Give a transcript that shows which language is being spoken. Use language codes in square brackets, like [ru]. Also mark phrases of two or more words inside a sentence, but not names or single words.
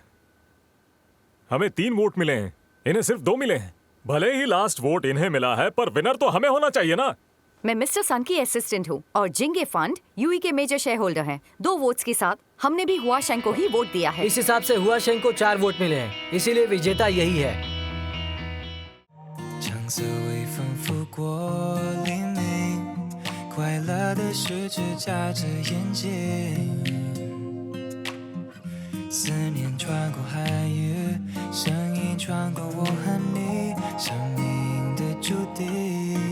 [hi] हमें 3 वोट मिले हैं, इन्हें सिर्फ 2 मिले हैं। भले ही लास्ट वोट इन्हें मिला है, पर विनर तो हमें होना चाहिए ना। मैं मिस्टर सन की असिस्टेंट हूँ और जिंगे फंड यूई के [en] major shareholder [hi] हैं। 2 वोट्स के साथ हमने भी हुआशेंग को ही वोट दिया है। इस हिसाब से हुआशेंग को 4 वोट मिले हैं, इसीलिए विजेता यही है। [zh] 橙色微风拂过黎明，快乐的事只眨着眼睛。思念穿过海域，声音穿过我和你，生命的注定。